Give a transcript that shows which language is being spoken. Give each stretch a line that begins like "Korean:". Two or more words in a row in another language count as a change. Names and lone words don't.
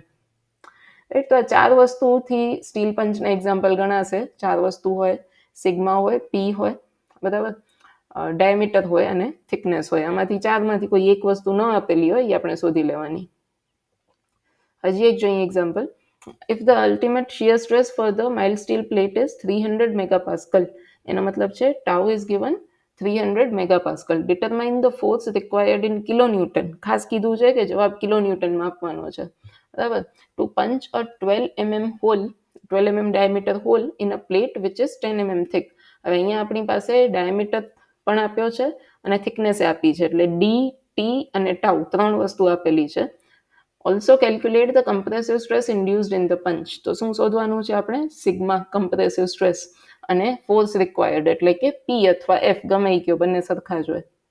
Gujarati: રાઈટ, તો આ 4 વસ્તુથી સ્ટીલ પંચના એક્ઝામ્પલ ગણાશે. 4 વસ્તુ હોય, સિગ્મા હોય, પી હોય, બરાબર, ડાયામીટર હોય અને થિકનેસ હોય. આમાંથી 4માંથી કોઈ એક વસ્તુ ન આપેલી હોય એ આપણે શોધી લેવાની. હજી એક જોઈએ એક્ઝામ્પલ.
English: If the ultimate shear stress for the mild steel plate is 300 megapascal,
Gujarati: એનો મતલબ છે
English: tau is given 300 megapascal. Determine the force required in kilonewton.
Gujarati: ખાસ કીધું છે કે જવાબ કિલોન્યુટનમાં આપવાનો છે. બરાબર,
English: to punch a 12 mm hole, 12 mm diameter hole in a plate which is 10 mm thick.
Gujarati: હવે અહીંયા આપણી પાસે ડાયામીટર પણ આપ્યો છે અને થિકનેસ આપી છે, એટલે ડી, ટી અને ટાઉ 3 વસ્તુ આપેલી છે.
English: Also calculate the compressive stress induced in the punch.
Gujarati: તો શું શોધવાનું છે આપણે? સિગ્મા
English: compressive stress
Gujarati: અને
English: force required
Gujarati: એટલે કે પી અથવા એફ ગમે એ કયો, બંને સરખા જ હોય.